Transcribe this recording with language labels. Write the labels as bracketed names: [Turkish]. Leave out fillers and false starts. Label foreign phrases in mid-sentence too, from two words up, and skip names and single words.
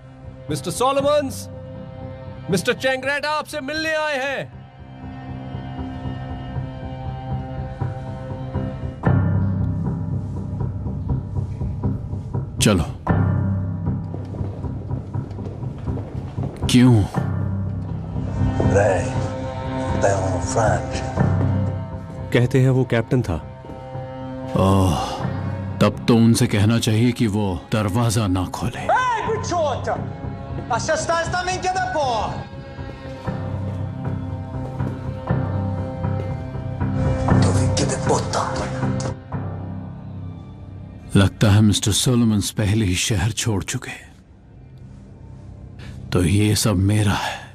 [Hindi] मिस्टर सोलोमन्स, मिस्टर चेंगरेटा आपसे मिलने आए हैं। चलो। क्यों? [English] Ray, they are French. [Hindi] कहते हैं वो कैप्टन था। ओह, तब तो उनसे कहना चाहिए कि वो दरवाजा ना खोले। [Italian] Ehi, picciotto! Lascia stare sta minchia da po'! puta. [Hindi] लगता है मिस्टर सोलोमन्स पहले ही शहर छोड़ चुके, तो ये सब मेरा है।